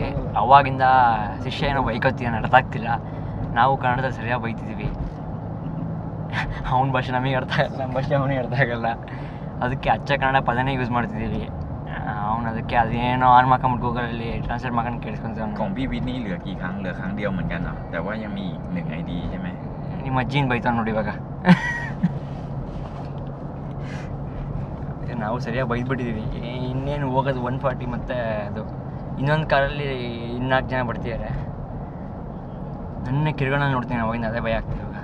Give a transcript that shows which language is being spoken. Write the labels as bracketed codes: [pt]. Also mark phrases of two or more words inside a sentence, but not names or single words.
[kn] ಅವಾಗಿಂದ ಶಿಷ್ಯ ಏನೋ ಬೈಕೋತೀಯ ಅರ್ಥ ಆಗ್ತಿಲ್ಲ. ನಾವು ಕನ್ನಡದಲ್ಲಿ ಸರಿಯಾಗಿ ಬೈತಿದ್ದೀವಿ. ಅವನ ಭಾಷೆ ನಮಗೆ ಅರ್ಥ ಆಗಲ್ಲ, ನಮ್ಮ ಭಾಷೆ ಅವನಿಗೆ ಅರ್ಥ ಆಗಲ್ಲ. ಅದಕ್ಕೆ ಅಚ್ಚ ಕನ್ನಡ ಪದನೇ ಯೂಸ್ ಮಾಡ್ತಿದ್ದೀವಿ. ಅವನು ಅದಕ್ಕೆ ಅದೇನೋ ಆನ್ ಮಾಡ್ಕೊಂಬಿಟ್ಟು ಗೂಗಲಲ್ಲಿ ಟ್ರಾನ್ಸ್ಲೇಟ್ ಮಾಡ್ಕೊಂಡು ಕೇಳಿಸ್ಕೊಂತ. [th] ของพี่วินนี่เหลือกี่ครั้งเหลือครั้งเดียวเหมือนกันเหรอแต่ว่ายังมีอีก1 ID ใช่ไหม [kn] ನಿಮ್ಮ ಅಜ್ಜಿನ ಬೈತಾನೆ ನೋಡಿ ಇವಾಗ. ನಾವು ಸರಿಯಾಗಿ ಬೈದ್ಬಿಟ್ಟಿದ್ದೀವಿ. ಇನ್ನೇನು ಹೋಗೋದು 140 ಮತ್ತು ಅದು ಇನ್ನೊಂದು ಕಾರಲ್ಲಿ 4 ಜನ ಬರ್ತಿದ್ದಾರೆ. ನನ್ನ ಕಿರುಗಣ್ಣಲ್ಲಿ ನೋಡ್ತೀನಿ ಅವಾಗಿಂದ ಅದೇ ಭಯ ಆಗ್ತಿದೆ ಇವಾಗ.